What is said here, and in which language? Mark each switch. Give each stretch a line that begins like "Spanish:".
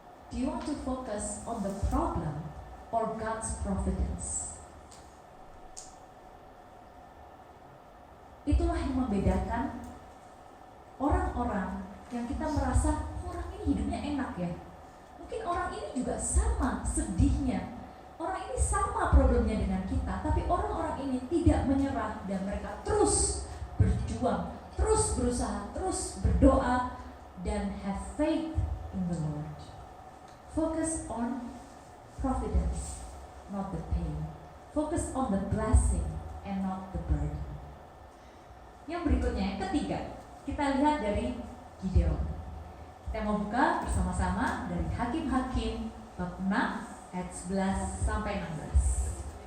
English: Do you want to focus on the problem or God's providence?
Indonesian: Itulah yang membedakan orang-orang yang kita merasa orang ini hidupnya enak ya. Mungkin orang ini juga sama sedihnya. Orang ini sama problemnya dengan kita, tapi orang-orang ini tidak menyerah dan mereka terus berjuang, terus berusaha, terus berdoa dan
English: have faith in the Lord. Focus on providence, not the pain. Focus on the blessing and not the burden.
Indonesian: Yang berikutnya, yang ketiga, kita lihat dari Gideon. Kita mau buka bersama-sama dari Hakim-Hakim bab 6 ayat 11 sampai 16.